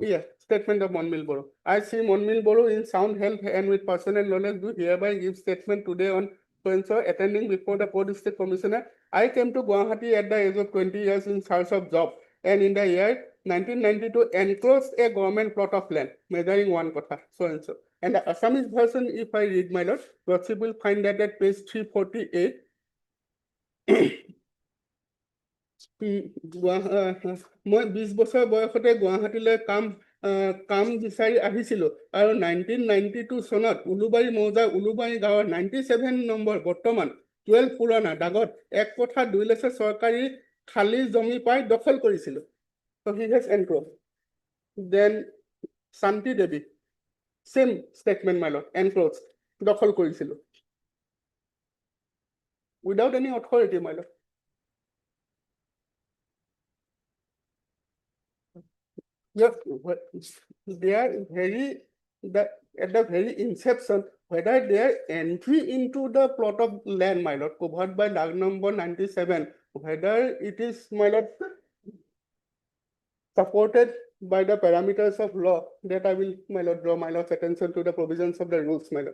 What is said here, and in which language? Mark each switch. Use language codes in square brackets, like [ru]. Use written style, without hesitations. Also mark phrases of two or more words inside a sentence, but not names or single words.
[en] Yeah, statement of Monmill Borough. I see Monmill Borough in sound health and with personal knowledge do hereby give statement today on so attending before the Port State Commissioner. I came to Guwahati at the age of 20 years in search of job, and in the year 1992 enclosed a government plot of land measuring 1 kotha, so and so. And the Assamese version, if I read, my lord, lordship will find that at page 348. [as] মই 20 বছৰ বয়সতে গুৱাহাটীলৈ কাম বিচাৰি আহিছিলো আৰু 1992 চনত উলুবাৰী মৌজাৰ উলুবাৰী গাঁৱৰ 97 নম্বৰ বৰ্তমান 12 পুৰণা দাগত 1 কঠা 2 লেছে চৰকাৰী খালী জমি পাই দখল কৰিছিলো. [en] So he has encroached. Then Santi Devi, same statement, my lord, encroached, [as] দখল কৰিছিলো. [en] Without any authority, my lord. Yes, they are at the very inception, whether their entry into the plot of land, my lord, covered by lag number 97, whether it is, my lord, supported by the parameters of law, that I will, my lord, draw my lord's attention to the provisions of the rules, my lord.